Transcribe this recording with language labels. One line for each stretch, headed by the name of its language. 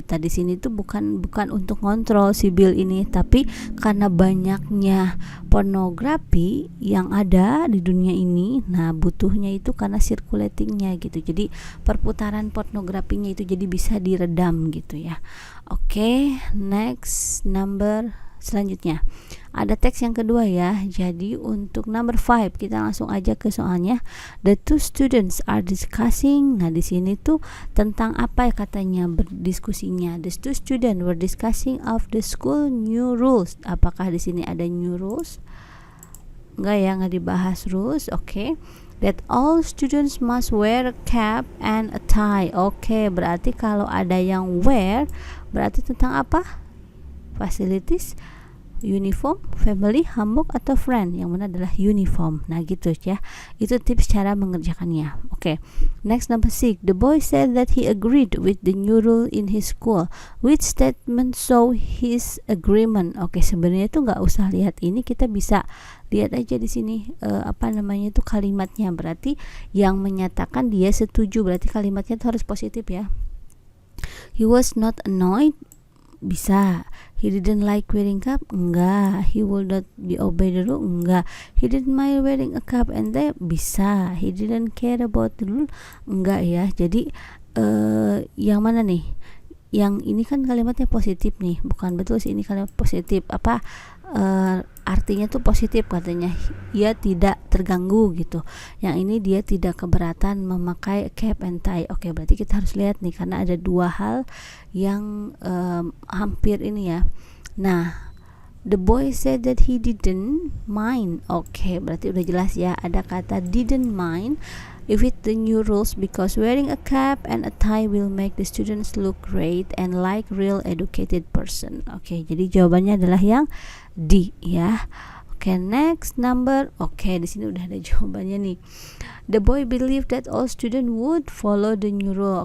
Indonesian: Tadi sini tuh bukan untuk kontrol si Bill ini, tapi karena banyaknya pornografi yang ada di dunia ini, nah butuhnya itu karena circulatingnya gitu. Jadi perputaran pornografinya itu jadi bisa diredam gitu ya. Oke, next number selanjutnya. Ada teks yang kedua ya. Jadi untuk number 5 kita langsung aja ke soalnya.
English: The two students are discussing.
Indonesian: Nah, di sini tuh tentang apa ya katanya berdiskusinya.
English: The two students were discussing of the school new rules.
Indonesian: Apakah di sini ada new rules? Enggak ya, enggak dibahas rules. Oke.
English: That all students must wear a cap and a tie.
Indonesian: Oke, berarti kalau ada yang wear berarti tentang apa?
English: Facilities, uniform, family, handbook, atau friend.
Indonesian: Yang mana adalah uniform. Nah gitu ya, itu tips cara mengerjakannya.
English: Oke, next number 6. The boy said that he agreed with the new rule in his school. Which statement show his agreement?
Indonesian: Oke, sebenarnya itu nggak usah lihat ini, kita bisa lihat aja di sini itu kalimatnya. Berarti yang menyatakan dia setuju, berarti kalimatnya itu harus positif ya.
English: He was not annoyed, bisa. He didn't like wearing cap, enggak. He would not be obey the rule, enggak. He didn't mind wearing a cap and tie, bisa. He didn't care about the rule, enggak ya.
Indonesian: Jadi yang mana nih? Yang ini kan kalimatnya positif nih, bukan betul sih ini kalimat positif. Apa artinya tuh positif katanya, ia tidak terganggu gitu. Yang ini dia tidak keberatan memakai cap and tie. Oke, berarti kita harus lihat nih karena ada dua hal yang hampir ini ya.
English: Nah, the boy said that he didn't mind.
Indonesian: Oke, berarti udah jelas ya, ada kata
English: didn't mind if it the new rules because wearing a cap and a tie will make the students look great and like real educated person.
Indonesian: Oke, jadi jawabannya adalah yang D ya. Oke, next number. Oke, di sini udah ada jawabannya nih.
English: The boy believed that all students would follow the new rule.